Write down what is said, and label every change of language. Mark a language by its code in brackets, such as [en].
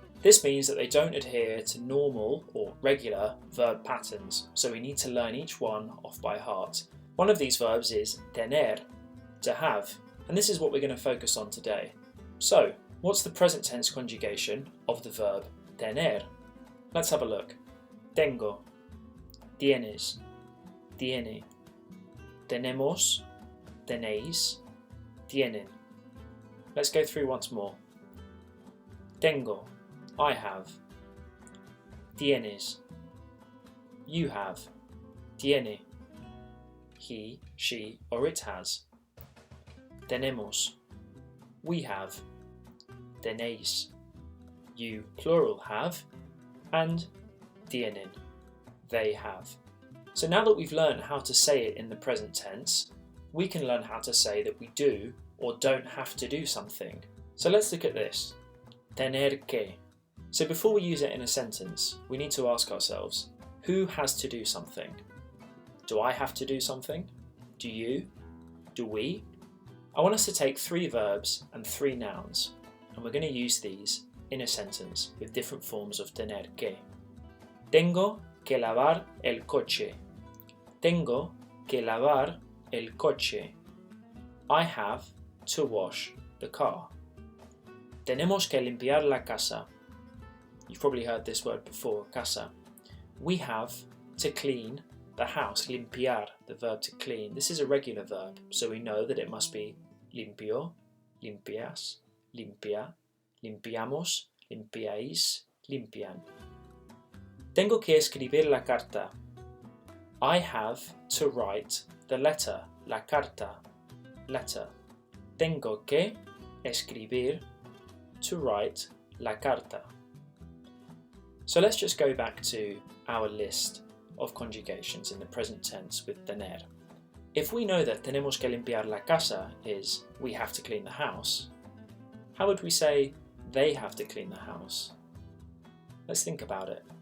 [en] This means that they don't adhere to normal or regular verb patterns, so we need to learn each one off by heart. One of these verbs is tener, to have, and this is what we're going to focus on today. So, what's the present tense conjugation of the verb tener? Let's have a look. [es] Tengo, tienes, tiene, tenemos, tenéis, tienen. [en] Let's go through once more. Tengo, I have. Tienes, you have. Tiene, he, she, or it has. Tenemos, we have. Tenéis, you, plural, have. And tienen, they have. So now that we've learned how to say it in the present tense, we can learn how to say that we do or don't have to do something. So let's look at this. Tener que. So before we use it in a sentence, we need to ask ourselves, who has to do something? Do I have to do something? Do you? Do we? I want us to take 3 verbs and 3 nouns, and we're going to use these in a sentence with different forms of tener que. [es] Tengo que lavar el coche. Tengo que lavar el coche. [en] I have to wash the car. Tenemos que limpiar la casa. You've probably heard this word before, casa. We have to clean the house, limpiar, the verb to clean. This is a regular verb, so we know that it must be limpio, limpias, limpia, limpiamos, limpiáis, limpian. [es] Tengo que escribir la carta. [en] I have to write the letter, la carta, letter. [es] Tengo que escribir, to write, la carta. [en] So let's just go back to our list of conjugations in the present tense with tener. If we know that tenemos que limpiar la casa is we have to clean the house, how would we say they have to clean the house? Let's think about it.